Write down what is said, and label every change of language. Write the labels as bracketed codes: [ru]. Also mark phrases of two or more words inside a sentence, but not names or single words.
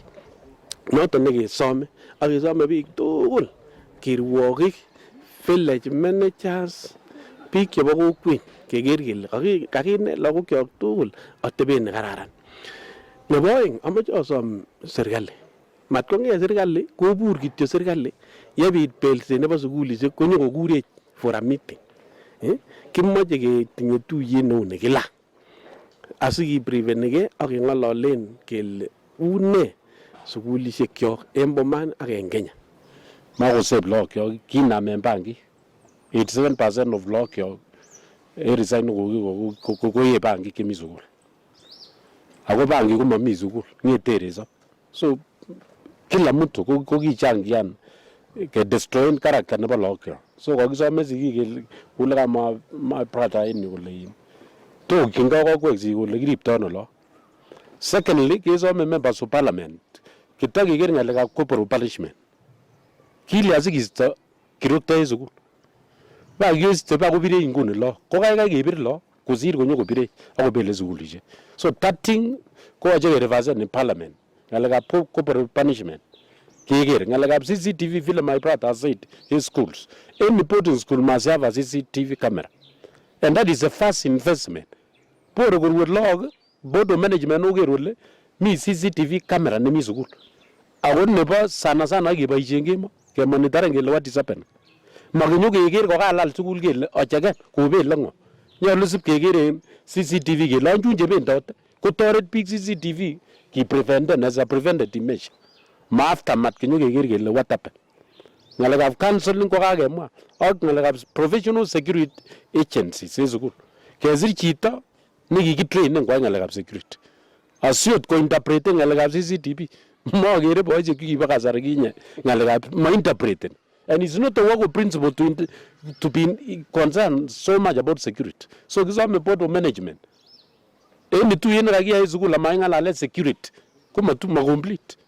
[kln] Noton nekesome ak kesome biik tugul, kirwokik, [en] village managers, [kln] biik chebo kokwet keker kele kakinet lagokyok tugul atebet nekararan. Nebo oeng amoche asom serikali, matkong'et serikali kobur kityo serikali yebit belset nebo sukulishek konyo kokurech [en] for a meeting. [kln] Kimoche ketinye tuyet neu nekila asikibriefenike ak keng'ololen kele une sukulishekyok en Bomet ak en Kenya. Makosep lagokyok kinamen bankit, 87% of lagokyok en resign koye bankit chemi sukul, ako bankit komomi sukul, ng'ete resop. So [sw] kila mtu [kln] kokichangian kedestroyen character nebo lagokyok. So kakisome sigik kole kama brother en yu kole tokyingei kokwek sigik kole kiriptoi ano lagok. Secondly, kesome [en] members of parliament [kln] kitakeker ng'alekab [en] corporal punishment. [kln] Kilya sikisto kirokto en sukul, bakeste bakobirech nguni lagok, ko kaikai kebir lagok kosir konyo kobirech akobele sukulishek. [en] So that thing [kln] koyoche kereversen [en] in parliament, [kln] ng'alekab [en] corporal punishment [kln] keker. [en] Ng'alekab CCTV, vile my brother said, in schools, any boarding school must have a CCTV camera, and that is the first investment. [kln] Bore korwe lagok, [en] board of management [kln] oker kole mi [en] CCTV camera [kln] nemi sukul, ako nebo sana keboisien kemo kemonitoren kele [en] what is happening. [kln] Makinyo keker kokalal sukul kele ocheken kobele ng'o, nyolu sip keker en CCTV kele anchun chebendote kotoret biik CCTV kipreventen [en] as a preventative measure, [kln] ma aftermath kinyo keker kele [en] what happened. [kln] Ng'alekab counseling kokakemwa ak ng'alekab [en] professional security agencies [kln] en sukul, kesir chito nekikitrainen koyai ng'alekab security asiot kointerpreten ng'alekab CCTV. Mokere boisiek kibo kasari kinye ng'alekab ma-interpreten, [en] and it's not the work of principal to be concerned so much about security. [kln] So kisome [en] board of management [kln] en tuyet nekakiyai sukul amang'alalen security komatomo complete.